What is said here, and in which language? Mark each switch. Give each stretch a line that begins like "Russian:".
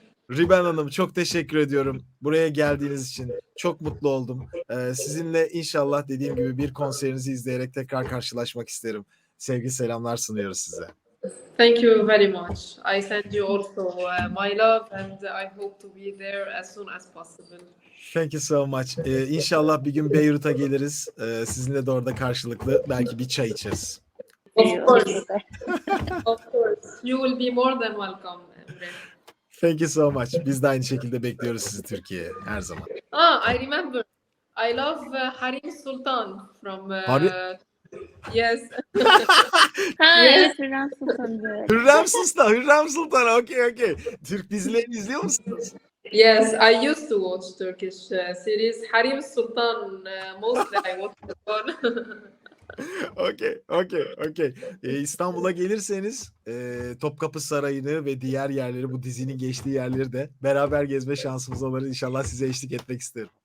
Turkish: Riben Hanım çok teşekkür ediyorum. Buraya geldiğiniz için çok mutlu oldum. Sizinle inşallah dediğim gibi bir konserinizi izleyerek tekrar karşılaşmak isterim. Sevgi selamlar sunuyoruz size.
English: Thank you very much. I send you also my love and I hope to be there as soon as possible. Thank you so much.
Turkish: İnşallah bir gün Beyrut'a geliriz. Sizinle de orada karşılıklı belki bir çay içeriz.
English: Of course. Of course. You will be more than welcome. Emre. Thank you so much.
Turkish: Biz de aynı şekilde bekliyoruz sizi Türkiye'ye her zaman.
English: I remember. I love Harim Sultan from... Yes.
Turkish: Evet, Hürrem Sultan'dı.
English: Hürrem Sultan. Okay.
Turkish: Türk dizilerini izliyor musunuz?
English: Yes, I used to watch Turkish series. Harim Sultan, mostly I watch the one. Okay.
Turkish: İstanbul'a gelirseniz Topkapı Sarayı'nı ve diğer yerleri, bu dizinin geçtiği yerleri de beraber gezme şansımız olur. İnşallah size eşlik etmek isterim.